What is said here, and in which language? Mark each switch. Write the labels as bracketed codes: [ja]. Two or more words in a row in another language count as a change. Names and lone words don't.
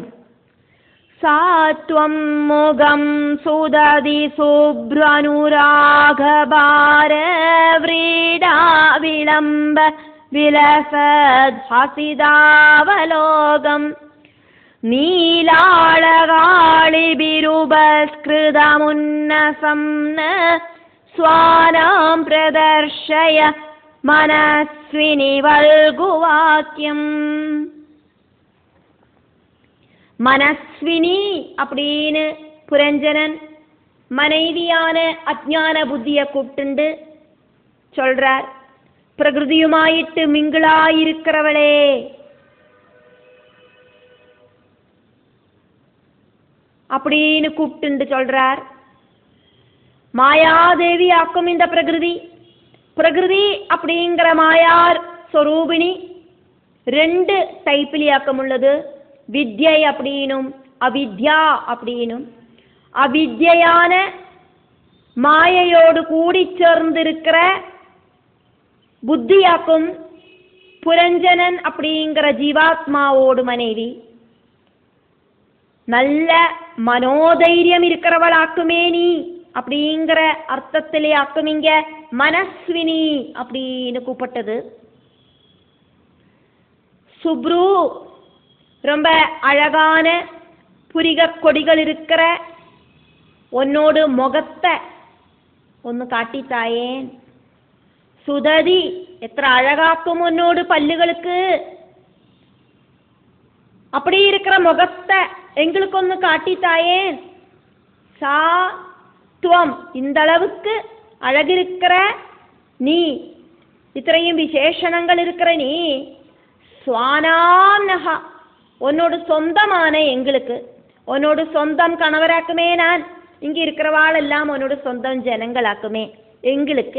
[sa] सात्वं मुगं सुदधि शुभ्रानुरागभार व्रीडा विलंब विलसद हसिदावलोकम नीलाळगाळिभिरुपस्कृतमुन्नसं स्वानां प्रदर्शय मनस्विनि वल्गुवाक्यम. [ta] மனஸ்வினி அப்படின்னு புரஞ்சனன் மனைவியான அஜ்ஞான புத்திய கூப்பிட்டு சொல்றார். பிரகிருதியுமாயிட்டு மிங்கிளாயிருக்கிறவளே, அப்படின்னு கூப்பிட்டு சொல்றார். மாயாதேவி ஆக்கும் இந்த பிரகிருதி പ്രകൃതി அப்படிங்கிற மாயார் ஸ்வரூபிணி ரெண்டு டைப்பிலாக்கும் உள்ளது. വിദ്യ அப்படினும் അവിദ്യ அப்படினும். അവിദ്യயான மாயையோடு கூடி சேர்ந்திருக்கிற புத்தியாக்கும் புரஞ்சனன் அப்படிங்கிற ஜீவாத்மாவோடு மனைவி. நல்ல மனோதைரியம் இருக்கிறவளாக்குமே நீ அப்படிங்கிற அர்த்தத்திலே ஆக்குமிங்க மனஸ்வினி அப்படின்னு கூப்பிட்டது. சுப்ரு ரொம்ப அழகான புரிக கொடிகள் இருக்கிற உன்னோடு முகத்தை ஒன்று காட்டித்தாயேன். ஸுததி எத்ர அழகாக்கும் உன்னோடு பல்லுகளுக்கு. அப்படி இருக்கிற முகத்தை எங்களுக்கு ஒன்று காட்டித்தாயேன். [sa] सा त्वम् [ta] இந்த அளவுக்கு அழகிருக்கிற நீ, இத்தனையும் விசேஷணங்கள் இருக்கிற நீ, ஸ்வானாம்னஹா உன்னோடு சொந்தமான எங்களுக்கு, உன்னோடு சொந்தம் கணவராக்குமே நான், இங்கே இருக்கிறவாளெல்லாம் உன்னோடு சொந்தம் ஜனங்களாக்குமே எங்களுக்கு.